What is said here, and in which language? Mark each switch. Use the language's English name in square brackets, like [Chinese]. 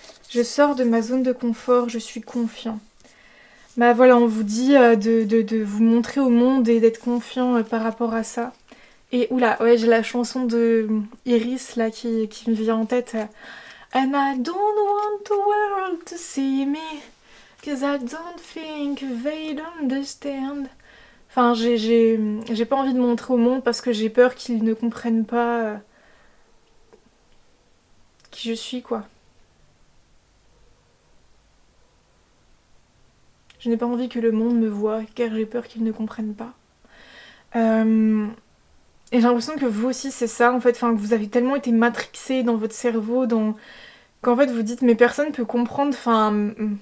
[French] Je sors de ma zone de confort, je suis confiant. Bah voilà, on vous dit de vous montrer au monde et d'être confiant par rapport à ça. Et oula, ouais, j'ai la chanson de Iris là qui me vient en tête. [English] And I don't want the world to see me, 'cause I don't think they'd understand. [French] Enfin, j'ai pas envie de montrer au monde parce que j'ai peur qu'ils ne comprennent pas qui je suis, quoi. Je n'ai pas envie que le monde me voie, car j'ai peur qu'ils ne comprennent pas. Et j'ai l'impression que vous aussi c'est ça en fait, enfin que vous avez tellement été matrixé dans votre cerveau, qu'en fait vous dites mais personne peut comprendre, enfin